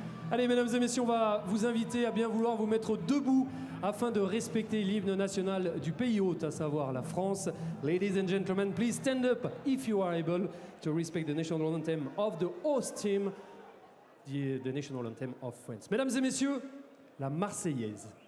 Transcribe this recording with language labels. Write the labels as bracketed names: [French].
[French] Allez, mesdames et messieurs, on va vous inviter à bien vouloir vous mettre debout afin de respecter l'hymne national du pays hôte, à savoir la France. [English] Ladies and gentlemen, please stand up if you are able to respect the national anthem of the host team, the national anthem of France. [French] Mesdames et messieurs, la Marseillaise.